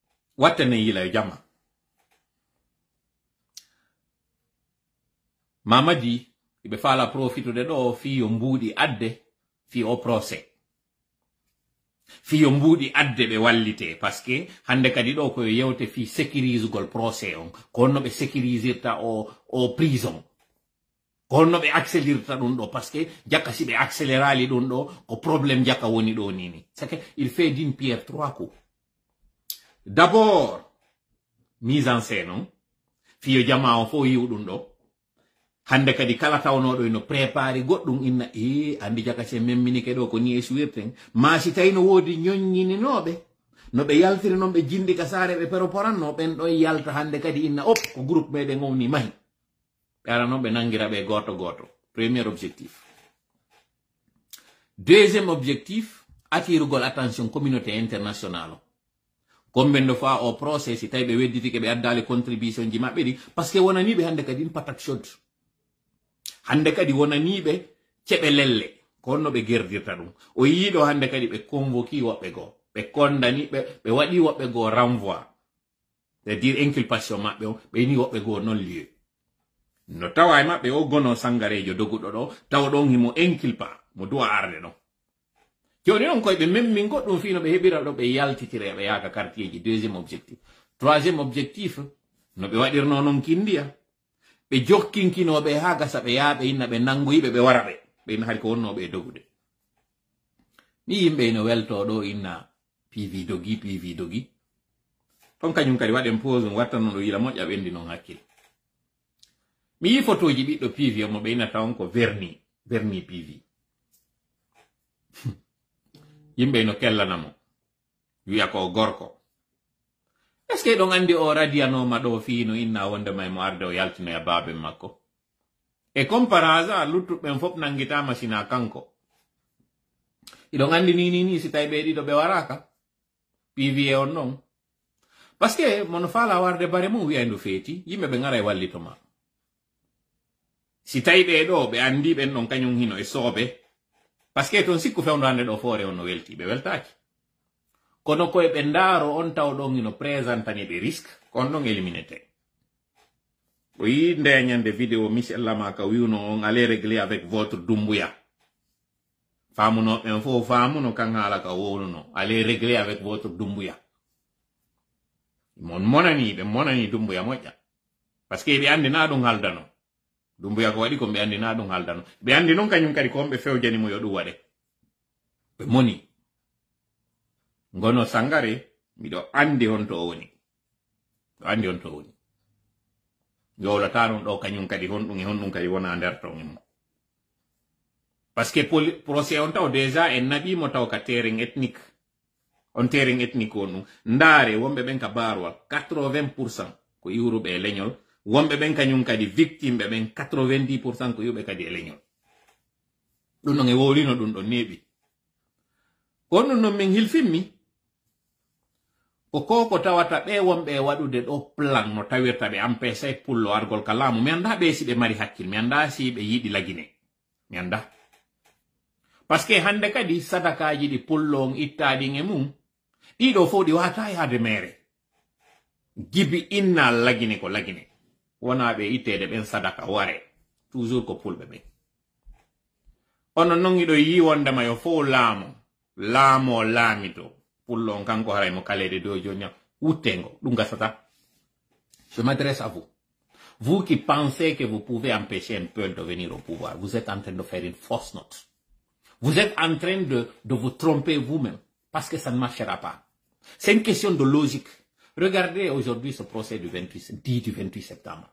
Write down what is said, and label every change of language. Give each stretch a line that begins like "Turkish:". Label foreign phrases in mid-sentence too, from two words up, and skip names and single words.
Fula: Watene yila jama. Mamadi, ibe fala profito de do fi yombudi adde fi o procès. Fi yombudi adde be wallite
French: parce que
Fula: hande kadi do ko yewte fi sécurise gol procès on konno be sécurisirta o prison. Konno be accélérita dun do
French: parce que
Fula: jakka si be accélérali dun do ko problème jakka woni do nini.
French: C'est que il fait d'une pierre trois coups. D'abord, mise en scène,
Fula: fi yo jama on fo yiwdun do. Hande kadi kala tawnoɗo ino préparé goɗɗum inna andi jaka se memminike ɗo ko ni e suwirten ma si tawi no woodi ñoññininoɓe no ɓe yaltiri noon ɓe jindi ka saare ɓe pero poranno ɓen ɗon yalta hande kadi inna op ko groupe meɗen owni mahi ɓe ara noon ɓe nangira ɓe goto goto
French: premier objectif. Deuxième objectif,
Fula: attirugol
French: attention communauté internationale
Fula: komɓen ɗo fa o procès si tawi ɓe wedditike ɓe addali contribution ji maɓɓe ɗi
French: par ce que
Fula: wonaniɓe hande kadi patak chaude. Hande kadi wonaniɓe ceɓe lelle ko honno ɓe gerdirta ɗum o yiiɗo hande kadi ɓe convoqui woɓɓe goo ɓe condani ɓe waɗi woɓɓe goo
French: renvoi c'est dire inculpation
Fula: maɓɓe o ɓe ni woɓɓe goo
French: non lieu
Fula: no tawa e maɓɓe o gono sangarejo doguɗo ɗo tawa ɗon himo inculpa mo duwa arde ɗon joni on koye ɓe memmin goɗɗum fi no ɓe heɓira ɗo ɓe yaltitire ɓe yaaka quartier ji.
French: Deuxième objectif. Troisième objectif
Fula: no ɓe waɗirno noon kindiya ɓe jokkinkinoɓe ha gasa ɓe yaaɓe inna ɓe nangoyiɓe ɓe wara ɓe ɓe hari ko wonnoɓe dogude mi yimɓe no welto ɗo inna PV dogi ton kañum kadi waɗen pause wattanno ɗo yila moƴƴa ɓendi noon hakkille mi yi photoji ɓiɗɗo PV omo ɓe inna tawon ko verni PV yimɓe no kellanamo wiya ko gorko.
French: Est-ce que
Fula: ɗon andi o radiyanoma ɗo fiino inna wonde may mo arde o yaltinoya baabe makko e
French: comme par hasard
Fula: luttuɓɓen fof nangitama sina kanko iɗon andi ni si tawi ɓe ɗiɗo ɓe waraka PV on non
French: parce que
Fula: mono faala warde bare mum wiya ndu feeti yimɓe ɓe ngara e wallitoma si tawi ɓe ɗo ɓe andi ɓen ɗon kañum hino e sooɓe
French: parce que
Fula: ton sikku fewndo hande ɗo foore on no welti ɓe weltaki kono koye ɓe ndaaro on taw ɗon ino présentani ɓe risque kon ɗon éliminete o yi ndeñande vidéo Michel Lamaka wiwno on
French: allez régler avec votre Doumbouya
Fula: faamunoɓen fof faamuno kan haala ka wownuno
French: allez régler avec votre Doumbouya
Fula: ɓe monani Doumbouya moƴƴa
French: par ce que
Fula: ɓe andina ɗum haldano Doumbouya ko waɗi ko ɓe andina ɗum haldano ɓe andi noon kañum kadi ko on ɓe fewjanimo yo ɗum waɗe ɓe moni ngono sangare miɗo andi on to woni yowlata ɗum ɗo kañum kadi honɗum kadi wona nder ton mo
French: parce que procès
Fula: on taw déjà en naɓimo taw ka
French: terrain ethnique
Fula: on
French: terrain ethnique
Fula: on ɗum ndaare wonɓe ɓen ka barwal 80% ko iwruɓe e leñol wonɓe ɓen kañum kadi victime ɓe ɓen 90% ko iwɓe kadi e leñol ɗum ɗon e wowlino ɗum ɗon neeɓi on ɗum noon min hilfinmi ko tawata ɓe wonɓe waɗude ɗo plan no tawirta ɓe empêché pullo argol ka laamu mi anda ɓe si ɓe mari hakkille mi anda si ɓe yiɗi lagine mi anda
French: par ce que
Fula: hande kadi sadakaji ɗi pullo on ittaɗin e mum ɗiɗo fof ɗi wata yaade mere gibi inna lagine ko lagine wona ɓe ittede ɓen sadaka ware toujours ko pulɓe ɓen ono noon iɗo yi wondema yo fof laamo laamito pullo on kanko haray mo kalede dow joni wuttengo ɗum gasata.
French: Je m'adresse à vous qui pensez que vous pouvez empêcher un peuple de venir au pouvoir, vous êtes en train de faire une fausse note. Vous êtes en train de vous tromper vous-même, parce que ça ne marchera pas. C'est une question de logique. Regardez aujourd'hui ce procès du 28 septembre.